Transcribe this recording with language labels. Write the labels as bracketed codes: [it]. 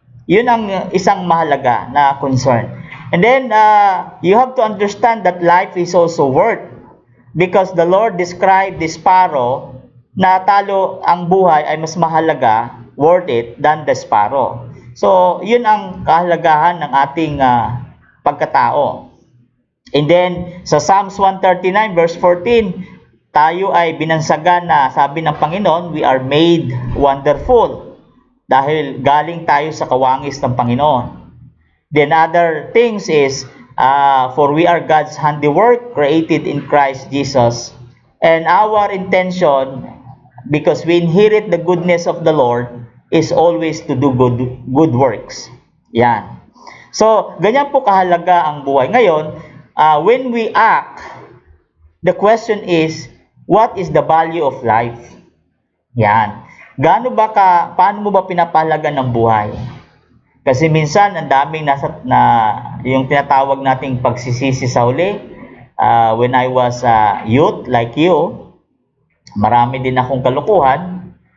[tl] Yun ang isang mahalaga na concern. [en] And then, you have to understand that life is also worth. Because the Lord described the sparrow [tl] na talo ang buhay ay mas mahalaga, [en] worth it, than the sparrow. [tl] So, yun ang kahalagahan ng ating pagkatao. And then, sa Psalms 139 verse 14, tayo ay binansagan na sabi ng Panginoon, [en] we are made wonderful. [tl] Dahil galing tayo sa kawangis ng Panginoon. [en] Then other things is, for we are God's handiwork, created in Christ Jesus. And our intention, because we inherit the goodness of the Lord, is always to do good works. [tl] Yan. So, ganyan po kahalaga ang buhay. [en] Ngayon, when we act, the question is, what is the value of life? [tl] Yan. Paano mo ba pinapahalaga ng buhay? Kasi minsan, ang daming yung tinatawag nating pagsisisi sa huli, [en] when I was youth like you, [tl] marami din akong kalukuhan.